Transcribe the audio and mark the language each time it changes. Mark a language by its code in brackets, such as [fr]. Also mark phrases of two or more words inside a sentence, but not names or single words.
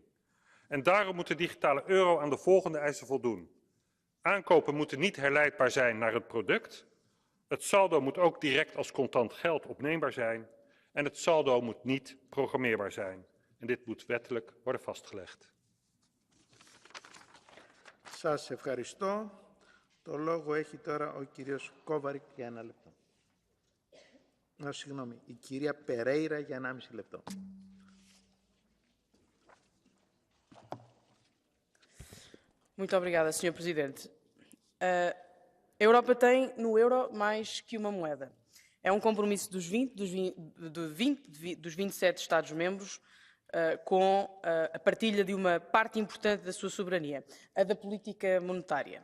[nl] En daarom moet de digitale euro aan de volgende eisen voldoen. Aankopen moeten niet herleidbaar zijn naar het product. Het saldo moet ook direct als contant geld opneembaar zijn. En het saldo moet niet programmeerbaar zijn. en dit moet wettelijk worden vastgelegd. [el] Σας ευχαριστώ. Το λόγο έχει τώρα ο κύριος Κόβαρικ για 1 λεπτό. Συγγνώμη, η κυρία Περέιρα για 1,5 λεπτό. [pt] Muito obrigada, Sr. Presidente. A Europa tem no euro mais que uma moeda. É um compromisso dos 27 Estados-membros com a partilha de uma parte importante da sua soberania, a da política monetária.